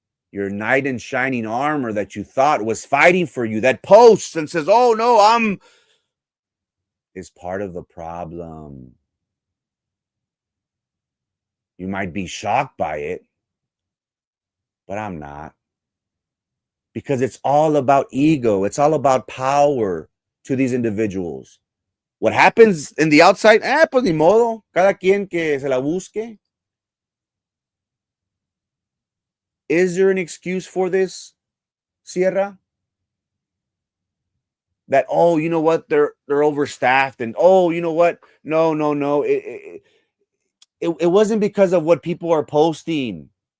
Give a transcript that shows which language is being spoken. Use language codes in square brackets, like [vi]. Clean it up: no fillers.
[en] Your knight in shining armor that you thought was fighting for you, that posts and says, oh, no, is part of the problem. You might be shocked by it, but I'm not. Because it's all about ego. It's all about power to these individuals. What happens in the outside, [es] pues ni modo. Cada quien que se la busque. [en] Is there an excuse for this, Sierra? That, oh, you know what, they're overstaffed, and oh, you know what, no, it wasn't because of what people are posting.